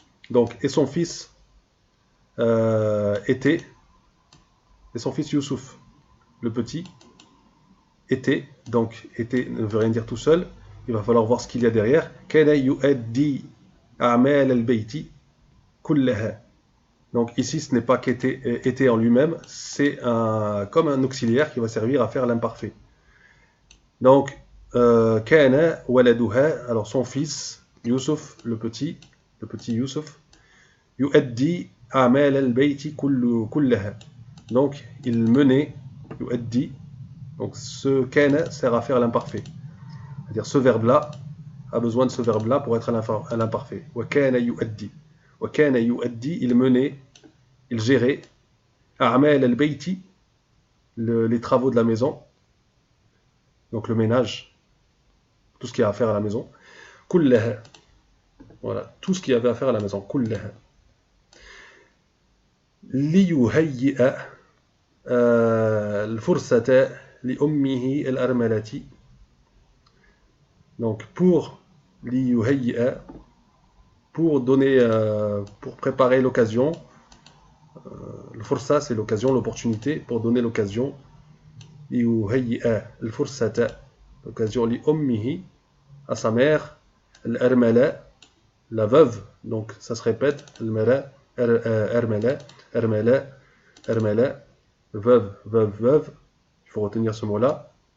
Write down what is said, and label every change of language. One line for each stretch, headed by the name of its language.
French: Donc, et son fils était, et son fils Youssouf, le petit, était, donc était ne veut rien dire tout seul, il va falloir voir ce qu'il y a derrière.
Arabic: كان يؤدي أعمال البيت كلها.
French: Donc ici ce n'est pas qu'était en lui-même, c'est comme un auxiliaire qui va servir à faire l'imparfait. Donc
Arabic: كان ولدها,
French: alors son fils Youssouf, le petit Youssouf,
Arabic: يؤدي أعمال البيت كلها.
French: Donc il menait,
Arabic: يؤدي,
French: donc ce
Arabic: كان
French: sert à faire l'imparfait. C'est-à-dire ce verbe-là a besoin de ce verbe-là pour être à l'imparfait.
Arabic: وكان يؤدي, وكان يؤدي,
French: il menait, il gérait
Arabic: أعمال البيت,
French: les travaux de la maison, donc le ménage, tout ce qu'il y a à faire à la maison.
Arabic: كلها,
French: voilà, tout ce qu'il y avait à faire à la maison.
Arabic: كلها. ليهيئ الفرصة لأمه الأرملة.
French: Donc pour
Arabic: ليهيئ,
French: pour donner, pour préparer l'occasion. Le fursa, c'est l'occasion, l'opportunité, pour donner l'occasion.
Arabic: ليهيئ الفرصة,
French: l'occasion
Arabic: لأمه,
French: à sa mère,
Arabic: الأرملة,
French: la veuve, donc ça se répète,
Arabic: المرأة, أرملة, أرملة, أرملة,
French: veuve, il faut retenir ce mot-là.